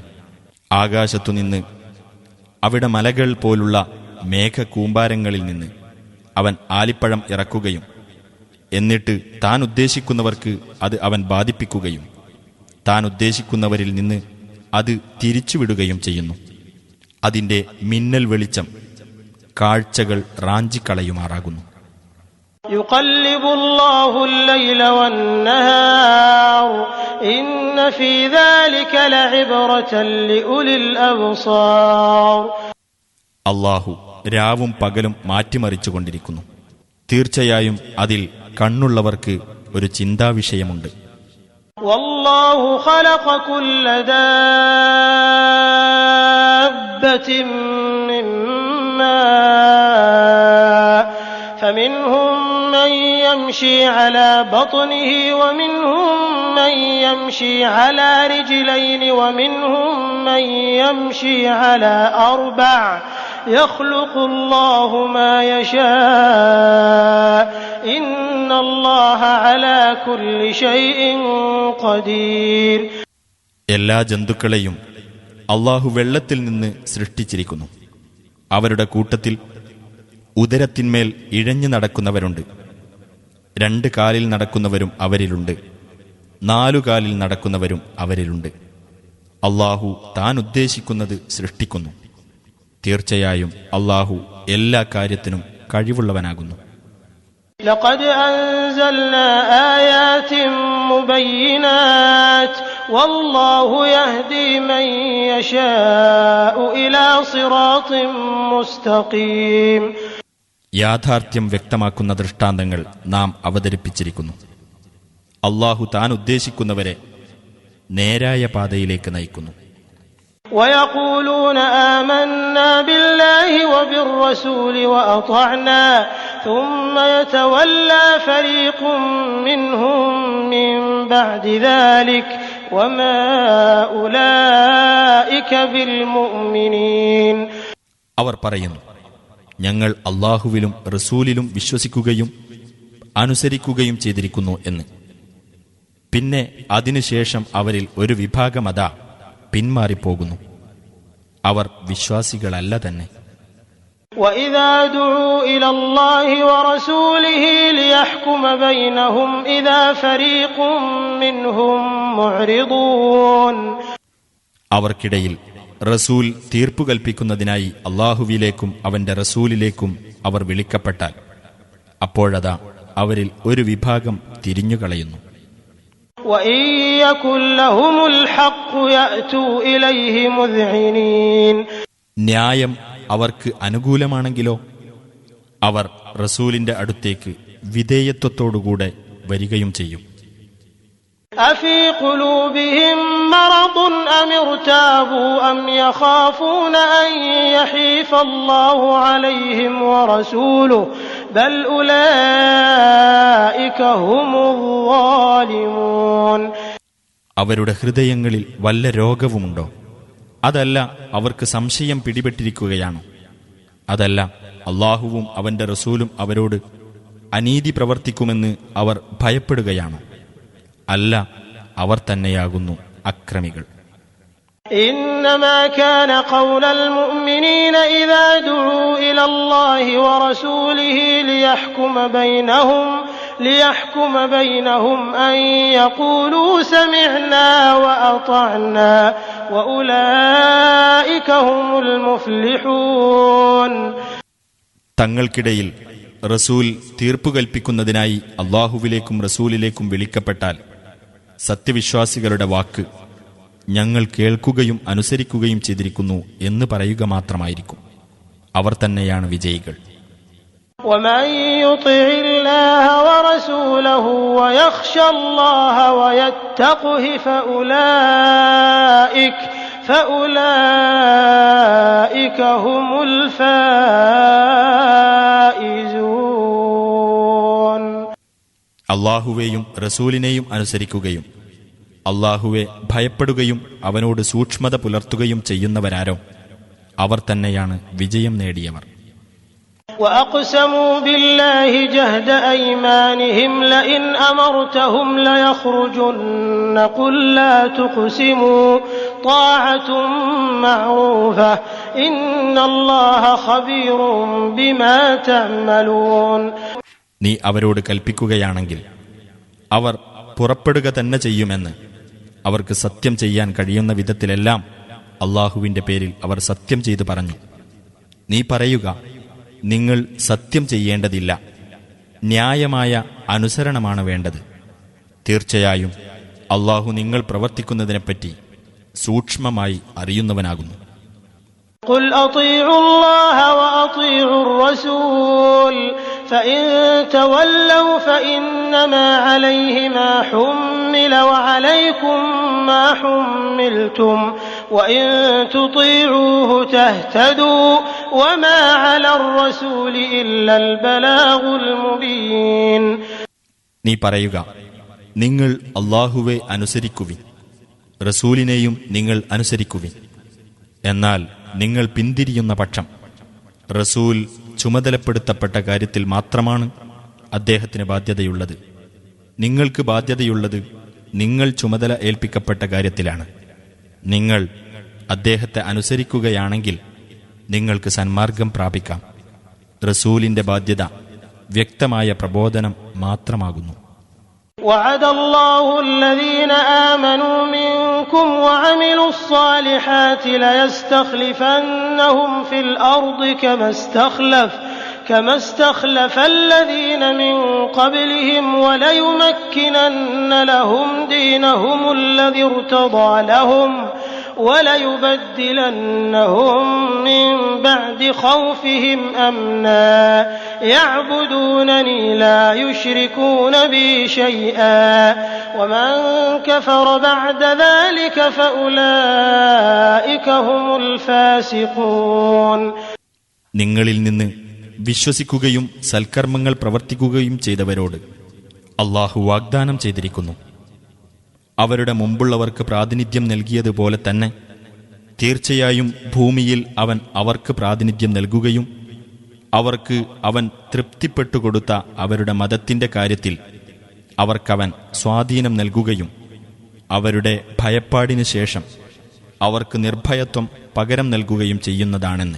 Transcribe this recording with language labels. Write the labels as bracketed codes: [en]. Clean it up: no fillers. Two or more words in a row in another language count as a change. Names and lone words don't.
[ml] ആകാശത്തുനിന്ന് അവിടെ മലകൾ പോലുള്ള മേഘകൂമ്പാരങ്ങളിൽ നിന്ന് അവൻ ആലിപ്പഴം ഇറക്കുകയും എന്നിട്ട് താൻ ഉദ്ദേശിക്കുന്നവർക്ക് അത് അവൻ ബാധിപ്പിക്കുകയും താൻ ഉദ്ദേശിക്കുന്നവരിൽ നിന്ന് അത് തിരിച്ചുവിടുകയും ചെയ്യുന്നു. അതിന്റെ മിന്നൽ വെളിച്ചം കാഴ്ചകൾ റാഞ്ചിക്കളയുമാറാകുന്നു. [ar] يقلب الله الليل والنهار إن في ذلك لعبرة لأولي الأبصار. [ml] അല്ലാഹു രാവും പകലും മാറ്റിമറിച്ചുകൊണ്ടിരിക്കുന്നു. തീർച്ചയായും അതിൽ കണ്ണുള്ളവർക്ക് ഒരു ചിന്താവിഷയമുണ്ട്. [ar] والله خلق كل دابة من ماء فمنهم من يمشي على بطنه ومنهم من يمشي على رجلين ومنهم من يمشي على أربع يخلق الله ما يشاء إن الله على كل شيء قدير. [ml] എല്ലാ ജന്തുക്കളെയും അല്ലാഹു വെള്ളത്തിൽ നിന്ന് സൃഷ്ടിച്ചിരിക്കുന്നു. അവരുടെ കൂട്ടത്തിൽ ഉദരത്തിന്മേൽ ഇഴഞ്ഞു നടക്കുന്നവരുണ്ട്. 2 കാലിൽ നടക്കുന്നവരും അവരിലുണ്ട്. 4 കാലിൽ നടക്കുന്നവരും അവരിലുണ്ട്. അല്ലാഹു താൻ ഉദ്ദേശിക്കുന്നത് സൃഷ്ടിക്കുന്നു. തീർച്ചയായും അല്ലാഹു എല്ലാ കാര്യത്തിനും കഴിവുള്ളവനാകുന്നു. [ar] لقد أنزلنا آيات مبينات والله يهدي من يشاء إلى صراط مستقيم. [ml] യാഥാർത്ഥ്യം വ്യക്തമാക്കുന്ന ദൃഷ്ടാന്തങ്ങൾ നാം അവതരിപ്പിച്ചിരിക്കുന്നു. അല്ലാഹു താൻ ഉദ്ദേശിക്കുന്നവരെ നേരായ പാതയിലേക്ക് നയിക്കുന്നു. [ar] ويقولون آمنا بالله وبالرسول وأطعنا ثم يتولى فريق منهم من بعد ذلك وما أولئك بالمؤمنين. [ml] അവർ പറയുന്നു, ഞങ്ങൾ അല്ലാഹുവിലും റസൂലിലും വിശ്വസിക്കുകയും അനുസരിക്കുകയും ചെയ്തിരിക്കുന്നു എന്ന്. പിന്നെ അതിനുശേഷം അവരിൽ ഒരു വിഭാഗമതാ പിന്മാറിപ്പോകുന്നു. അവർ വിശ്വാസികളല്ല തന്നെ. [ar] وَإِذَا دُعُوا إِلَى اللَّهِ وَرَسُولِهِ لِيَحْكُمَ بَيْنَهُمْ إِذَا فَرِيقٌ مِّنْهُمْ مُعْرِضُونَ. [ml] അവർക്കിടയിൽ റസൂൽ തീർപ്പു കൽപ്പിക്കുന്നതിനായി അല്ലാഹുവിലേക്കും അവന്റെ റസൂലിലേക്കും അവർ വിളിക്കപ്പെട്ടാൽ അപ്പോഴതാ അവരിൽ ഒരു വിഭാഗം തിരിഞ്ഞുകളയുന്നു. [ar] وَإِن يَكُن لَّهُمُ الْحَقُّ يَأْتُوا إِلَيْهِ مُذْعِنِينَ. [ml] ന്യായം അവർക്ക് അനുകൂലമാണെങ്കിലോ അവർ റസൂലിന്റെ അടുത്തേക്ക് വിധേയത്വത്തോടുകൂടെ വരികയും ചെയ്യും. [ar] أَفِي قُلُوبِهِم مَّرَضٌ أَمِ ارْتَابُوا أَمْ يَخَافُونَ أَن يَحِيفَ اللَّهُ عَلَيْهِمْ وَرَسُولُهُ بَلْ أُولَٰئِكَ هُمُ الظَّالِمُونَ. [ml] അവരുടെ ഹൃദയങ്ങളിൽ വല്ല രോഗവുമുണ്ടോ? അതല്ല അവർക്ക് സംശയം പിടിപെട്ടിരിക്കുകയാണോ? അതല്ല അല്ലാഹുവും അവന്റെ റസൂലും അവരോട് അനീതി പ്രവർത്തിക്കുമെന്ന് അവർ ഭയപ്പെടുകയാണോ? അല്ല, അവർ തന്നെയാകുന്നു അക്രമികൾ. [ar] إنما كان قول المؤمنين إذا دعوا إلى الله ورسوله ليحكم بينهم أن يقولوا سمعنا وأطعنا وأولئك هم المفلحون. [ml] തങ്ങൾക്കിടയിൽ റസൂൽ തീർപ്പു കൽപ്പിക്കുന്നതിനായി അല്ലാഹുവിലേക്കും റസൂലിലേക്കും വിളിക്കപ്പെട്ടാൽ സത്യവിശ്വാസികളുടെ വാക്ക് ഞങ്ങൾ കേൾക്കുകയും അനുസരിക്കുകയും ചെയ്തിരിക്കുന്നു എന്ന് പറയുക മാത്രമായിരിക്കും. അവർ തന്നെയാണ് വിജയികൾ. [ar] ومن يطع الله ورسوله ويخشى الله ويتقه فأولئك هم الفائزون. [ml] അല്ലാഹുവേയും റസൂലിനെയും അനുസരിക്കുകയും അല്ലാഹുവെ ഭയപ്പെടുകയും അവനോട് സൂക്ഷ്മത പുലർത്തുകയും ചെയ്യുന്നവരാരോ അവർ തന്നെയാണ് വിജയം നേടിയവർ. [ar] وأقسموا بالله جهد أيمانهم لئن أمرتهم ليخرجن قل لا تقسموا طاعة معروفة إن الله خبير بما تعملون. [ml] നീ അവരോട് കൽപ്പിക്കുകയാണെങ്കിൽ അവർ പുറപ്പെടുക തന്നെ ചെയ്യുമെന്ന്. അവർക്ക് സത്യം ചെയ്യാൻ കഴിയുന്ന വിധത്തിലെല്ലാം അല്ലാഹുവിന്റെ പേരിൽ അവർ സത്യം ചെയ്തു പറഞ്ഞു. നീ പറയുക, നിങ്ങൾ സത്യം ചെയ്യേണ്ടതില്ല, ന്യായമായ അനുസരണമാണ് വേണ്ടത്. തീർച്ചയായും അള്ളാഹു നിങ്ങൾ പ്രവർത്തിക്കുന്നതിനെപ്പറ്റി സൂക്ഷ്മമായി അറിയുന്നവനാകുന്നു. [ar] قل أطيعوا الله وأطيعوا الرسول فإن تولوا فإنما عليه ما حمل وعليكم ما حملتم وإن تطيعوه تهتدوا وما على الرسول إلا البلاغ المبين. [ml] നീ പറയുക, നിങ്ങൾ അല്ലാഹുവെ അനുസരിക്കുവിൻ, റസൂലിനെയും നിങ്ങൾ അനുസരിക്കുവിൻ. എന്നാൽ നിങ്ങൾ പിന്തിരിയുന്ന പക്ഷം റസൂൽ ചുമതലപ്പെടുത്തപ്പെട്ട കാര്യത്തിൽ മാത്രമാണ് അദ്ദേഹത്തിന് ബാധ്യതയുള്ളത്. നിങ്ങൾക്ക് ബാധ്യതയുള്ളത് നിങ്ങൾ ചുമതല ഏൽപ്പിക്കപ്പെട്ട കാര്യത്തിലാണ്. നിങ്ങൾ അദ്ദേഹത്തെ അനുസരിക്കുകയാണെങ്കിൽ നിങ്ങൾക്ക് സന്മാർഗം പ്രാപിക്കാം. റസൂലിന്റെ ബാധ്യത വ്യക്തമായ പ്രബോധനം മാത്രമാകുന്നു. [ar] وعد الله الذين آمنوا منكم وعملوا الصالحات ليستخلفنهم في الأرض كما استخلف الذين من قبلهم وليمكنن لهم دينهم الذي ارتضى لهم وليبدلنهم من بعد خوفهم أمنا يعبدونني لا يشركون بي شيئا ومن كفر بعد ذلك فأولئك هم الفاسقون. [ml] നിങ്ങളിൽ നിന്ന് വിശ്വസിക്കുകയും സൽക്കർമ്മങ്ങൾ പ്രവർത്തിക്കുകയും ചെയ്തവരോട് അല്ലാഹു വാഗ്ദാനം ചെയ്തിരിക്കുന്നു, അവരുടെ മുമ്പുള്ളവർക്ക് പ്രാതിനിധ്യം നൽകിയതുപോലെ തന്നെ തീർച്ചയായും ഭൂമിയിൽ അവൻ അവർക്ക് പ്രാതിനിധ്യം നൽകുകയും അവർക്ക് അവൻ തൃപ്തിപ്പെട്ടുകൊടുത്ത അവരുടെ മതത്തിന്റെ കാര്യത്തിൽ അവർക്കവൻ സ്വാധീനം നൽകുകയും അവരുടെ ഭയപ്പാടിനു ശേഷം അവർക്ക് നിർഭയത്വം പകരം നൽകുകയും ചെയ്യുന്നതാണെന്ന്.